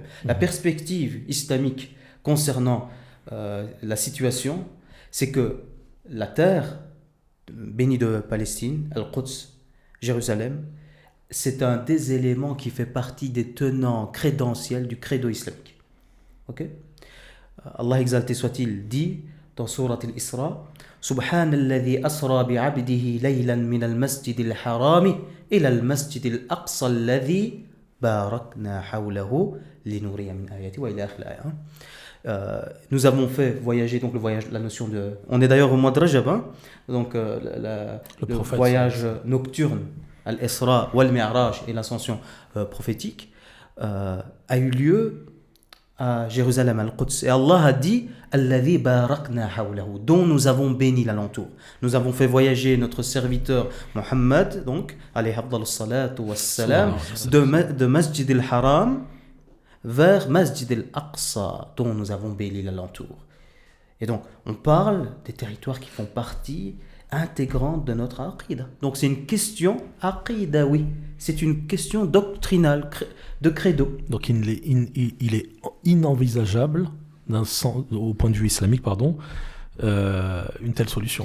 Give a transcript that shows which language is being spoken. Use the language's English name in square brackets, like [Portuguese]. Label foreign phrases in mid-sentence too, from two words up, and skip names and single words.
[French] La perspective islamique concernant la situation, c'est que la terre bénie de Palestine, Al-Quds, Jérusalem, c'est un des éléments qui fait partie des tenants crédentiels du credo islamique. Ok? Allah exalté soit-il dit dans Sourate Al-Isra, [Arabic] سبحان الذي أسرى بعبده ليلا من المسجد الحرام إلى المسجد الأقصى الذي باركنا حوله لنريه من آياتنا وإلى آخر الآية. [French] Nous avons fait voyager, donc le voyage, la notion de... On est d'ailleurs au mois de Rajab, hein, donc le voyage nocturne, Al-Isra wal-Mi'raj et l'ascension prophétique, a eu lieu à Jérusalem, Al-Quds. Et Allah a dit [Arabic] الذي باركنا حوله, [French] dont nous avons béni l'alentour. Nous avons fait voyager notre serviteur Muhammad, donc, [Arabic] عليه أفضل الصلاة والسلام, [French] de Masjid al-Haram vers Masjid al-Aqsa, dont nous avons béni l'alentour. Et donc, on parle des territoires qui font partie intégrante de notre aqida. Donc c'est une question aqida, oui. C'est une question doctrinale, de credo. Donc il est inenvisageable, au point de vue islamique, une telle solution.